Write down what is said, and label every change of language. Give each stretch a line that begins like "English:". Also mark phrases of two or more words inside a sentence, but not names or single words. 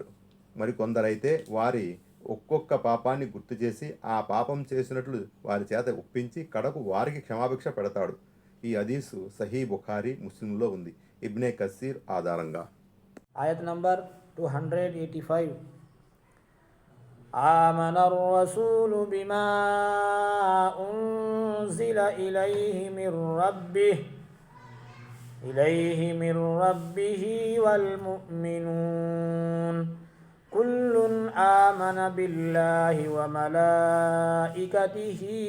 Telugu: మరికొందరైతే వారి ఒక్కొక్క పాపాన్ని గుర్తు చేసి ఆ పాపం చేసినట్లు వారి చేత ఒప్పించి కడకు వారికి క్షమాభిక్ష పెడతాడు. ఈ హదీసు సహీ బుఖారీ, ముస్లింలో ఉంది. ఇబ్నే కసీర్ ఆధారంగా. ఆయత్ నంబర్ 285.
Arabic: آمن الرسول بما أنزل إليه من ربه والمؤمنون كل آمن بالله وملائكته